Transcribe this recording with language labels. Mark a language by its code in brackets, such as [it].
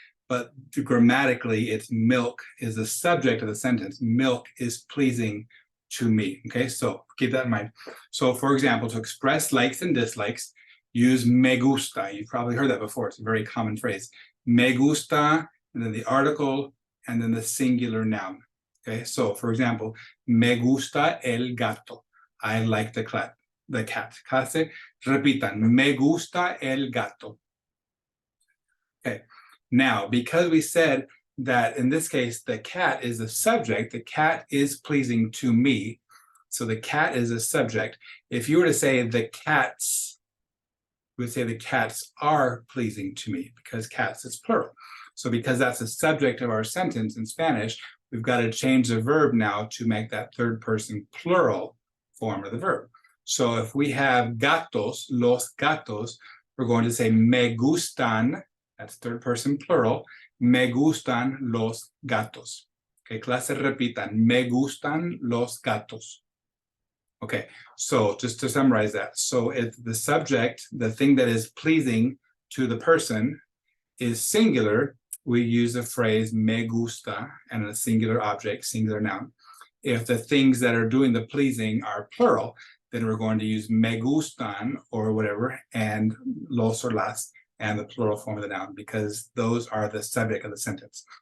[en] But grammatically, it's milk is the subject of the sentence. Milk is pleasing to me. Okay, so keep that in mind. So for example, to express likes and dislikes, use me gusta. You've probably heard that before. It's a very common phrase. Me gusta, and then the article, and then the singular noun. Okay, so for example, [es] me gusta el gato. [en] I like the cat. [es] Clase, repitan, me gusta el gato. [en] Okay, now, because we said that in this case, the cat is the subject, the cat is pleasing to me. So the cat is a subject. If you were to say the cats, we would say the cats are pleasing to me, because cats is plural. So because that's the subject of our sentence in Spanish, we've got to change the verb now to make that third person plural form of the verb. So if we have gatos, los gatos, we're going to say me gustan, that's third person plural, [es] me gustan los gatos. Okay, clase repitan, me gustan los gatos. [en] Okay, so just to summarize that. So if the subject, the thing that is pleasing to the person, is singular, we use the phrase me gusta and a singular object, singular noun. If the things that are doing the pleasing are plural, then we're going to use me gustan or whatever, and los or las, and the plural form of the noun, because those are the subject of the sentence.